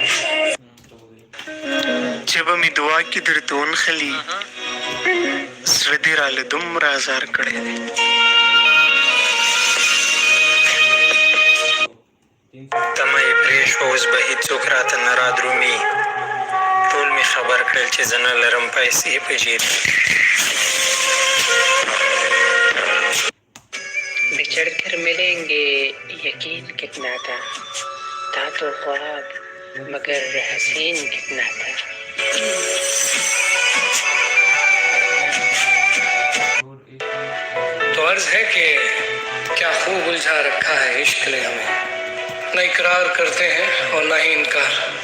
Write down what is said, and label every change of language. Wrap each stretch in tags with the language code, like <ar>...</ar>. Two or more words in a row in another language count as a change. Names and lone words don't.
<ps>چې به مې دعا کې درته ونښلي، زړه دې راله دومره ازار کړی دی. تمه یې پرې شوه اوس به هېڅوک راته نه رادرومي. ټول مې خبر کړل چې زه نه لرم پیسې په جیب.</ps> <hi>बिछड़ कर मिलेंगे यकीन कितना था तो ख्वाब मगर हसीन कितना था. तो अर्ज है कि क्या खूब उलझा रखा है इश्क ने हमें, न इकरार करते हैं और न ही इनकार.</hi>